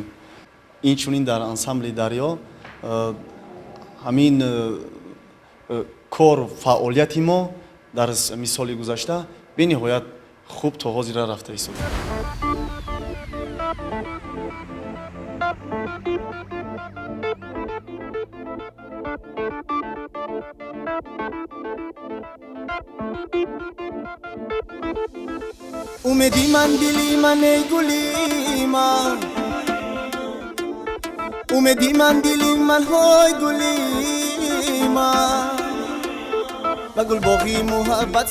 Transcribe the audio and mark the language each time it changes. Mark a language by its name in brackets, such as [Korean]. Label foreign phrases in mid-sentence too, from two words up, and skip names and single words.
[Tajik] инчунин дар ансамбли дарё ҳамин кор фаъолияти мо дар мисоли гузашта бениҳоят хуб то ҳозира рафта истод. اومدی من دلی من ای گلی من اومدی من دلی من های گلی من و گل باقی محبت